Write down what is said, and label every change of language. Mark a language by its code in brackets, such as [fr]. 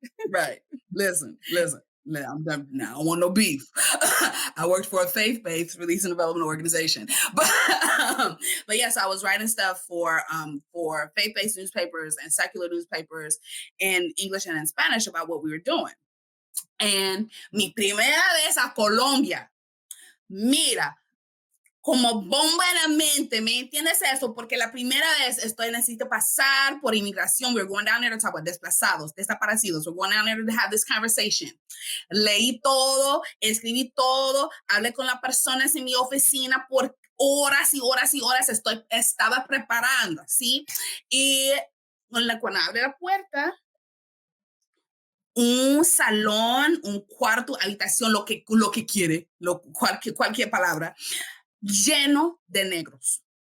[en] Right. Listen. I'm done now. I don't want no beef. I worked for a faith-based release and development organization, but yes, I was writing stuff for faith-based newspapers and secular newspapers in English and in Spanish about what we were doing. [es] And mi primera vez a Colombia, mira, como bomba en la mente, ¿me entiendes eso? Porque la primera vez necesito pasar por inmigración. [en] We're going down there to talk about [es] desplazados, desaparecidos. [en] We're going down there to have this conversation. [es] Leí todo, escribí todo, hablé con las personas en mi oficina por horas y horas y horas. Estaba preparando, ¿sí? Y cuando abre la puerta, un salón, un cuarto, habitación, lo que quiere, cualquier palabra, lleno de negros.